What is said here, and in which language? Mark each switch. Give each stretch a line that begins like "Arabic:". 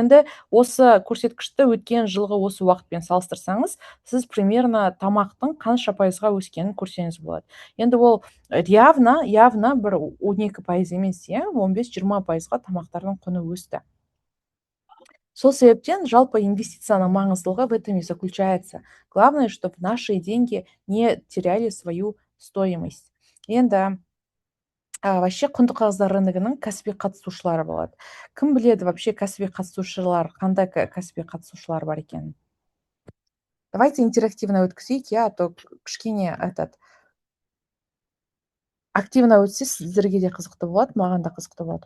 Kazakh: Енді осы көрсеткішті өткен жылғы осы уақытпен салыстырсаңыз, сіз примерно тамақтың қанша пайызға өскенін көрсеңіз болады. Енді ол явно бір 12% емес, 15-20%-ға тамақтардың құны өсті. Сол себептен жалпы инвестицияның маңыздылығы
Russian: в этом и заключается. Главное, чтобы наши деньги не теряли свою стоимость.
Kazakh: Енді вообще құнды қағаздар рыногының кәсіби қатысушылары болады. Кім біледі вообще кәсіби қатысушылар, қандай кәсіби қатысушылар бар екенін?
Russian: Давайте интерактивно
Kazakh: өткізейік,
Russian: а то
Kazakh: кішкене активно өтсе сіздерге де қызықты болады, маған да қызықты болады.